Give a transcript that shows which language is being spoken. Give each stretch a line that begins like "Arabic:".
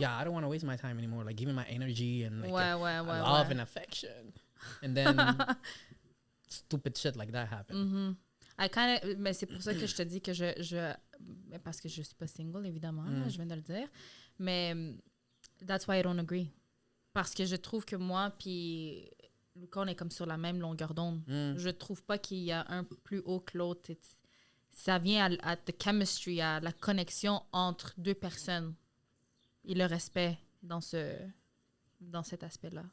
English: Yeah, I don't want to waste my time anymore. Like, giving my energy and like
French: Ouais,
English: love and affection. And then stupid shit like that happen.
French: Mais c'est pour ça que je te dis que mais parce que je suis pas single, évidemment, là, je viens de le dire. Mais
English: that's why I don't agree.
French: Parce que je trouve que moi, puis Lucas, on est comme sur la même longueur d'onde. Je trouve pas qu'il y a un plus haut que l'autre. Ça vient à
English: the chemistry,
French: à la connexion entre deux personnes et le respect. dans cet aspect-là,